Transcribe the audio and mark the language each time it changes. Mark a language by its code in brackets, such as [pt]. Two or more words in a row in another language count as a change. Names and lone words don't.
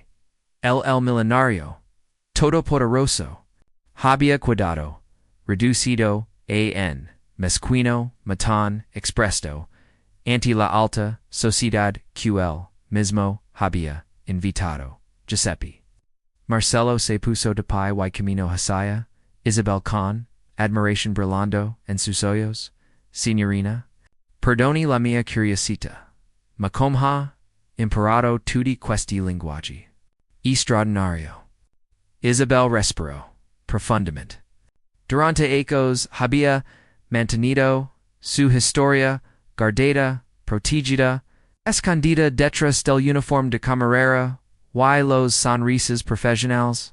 [es] El millonario, todopoderoso, había quedado, reducido a mezquino, matón, expresto, ante la alta sociedad que él mismo había invitado. Giuseppe. Marcelo se puso de pie y camino hacia Isabel con admiración brillando en sus ojos. [it] Signorina, perdoni la mia curiosità. Ma come ha imparato tutti questi linguaggi? Straordinario. [es] Isabel respiró profundamente. Durante ecos había mantenido su historia guardada, protegida, escondida detrás del uniforme de camarera y los sonrisas profesionales.